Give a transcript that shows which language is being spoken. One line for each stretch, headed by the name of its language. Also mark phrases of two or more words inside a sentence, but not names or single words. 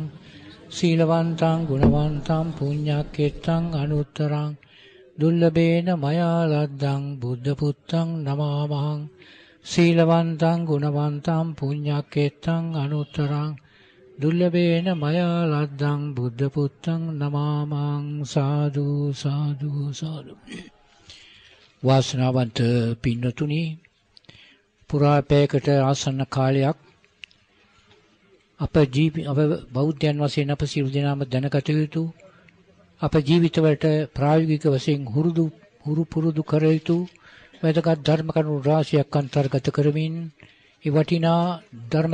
Pali: සීලවන්තං ගුණවන්තං පුඤ්ඤක්කෙත්තං අනුත්තරං දුර්ලභේන මයා ලද්දං බුද්ධ පුත්තං නමාමං. සීලවන්තං ගුණවන්තං පුඤ්ඤක්කෙත්තං අනුත්තරං දුර්ලභේන මයා ලද්දං බුද්ධ පුත්තං නමාමං.
Sinhala: සාදු සාදු සාදු. වාසනාවන්ත පින්නතුනි, පුරා පැයකට ආසන්න කාලයක් අප බෞද්ධයන් වශයෙන් අප සියලු දෙනාම දැනගත යුතු, අප ජීවිතවලට ප්‍රායෝගික වශයෙන් හුරු පුරුදු කර යුතු වැදගත් ධර්ම කරුණු රාශියක් අන්තර්ගත කරමින් ඒ වටිනා ධර්ම